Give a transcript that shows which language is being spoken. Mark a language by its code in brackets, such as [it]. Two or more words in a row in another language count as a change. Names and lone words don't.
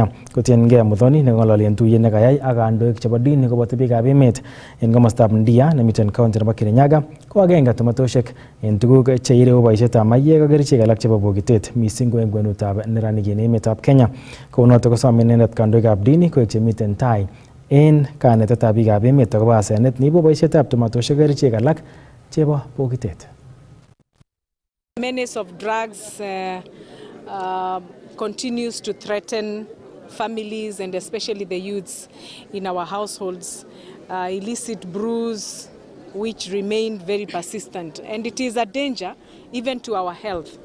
[kln] Kotiengei Muthoni nekong'ololi en tuyet nekayai ak kandoik chebo dini koboto biikab emet en komostab Ndia nemiten county nebo Kirinyaga ko agenge tumatosiek en tuguk cheireu boisietab maiyek ak kerichek alak chebo bokitet missing ko en kwenutab neranik en emetab Kenya. Kounotok kosom inendet kandoikab dini koek chemiten tai en kanetetab biikab emet akobo asenet neibu boisietab tumatosiek kerichek alak chebo bokitet. [en] Menace of drugs continues to threaten families and especially the youths in our households. Illicit brews which remain very persistent, and it is a danger even to our health.